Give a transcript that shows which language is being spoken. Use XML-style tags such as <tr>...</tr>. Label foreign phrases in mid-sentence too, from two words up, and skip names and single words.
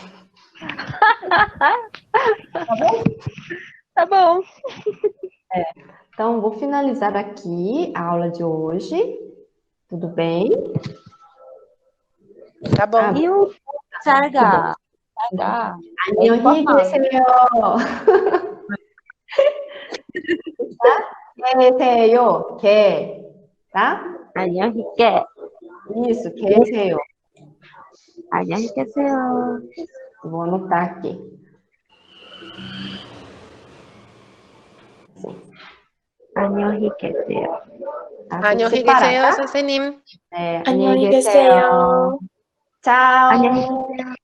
<pt>Tá bom. Então, vou finalizar aqui a aula de hoje. Tudo bem? Tá bom. E o Sarga? Sarga.</pt> <ko>안녕히 계세요.</ko> <pt>개, tá?</pt> <ko>안녕히계. Isso, 계세요. 안녕히 계세요.</ko> <pt>Vou anotar aqui.</pt> <ko>안녕히 계세요.</ko> <pt>Tá?</pt> <ko>안녕히</ko> <pt>Separar,</pt> <ko>계세요,</ko> <pt>tá?</pt> <ko>선생님. 안녕히 계세요. 안녕히 계세요.</ko> <pt>Tchau.</pt> <ko>안녕히 계세요.</ko>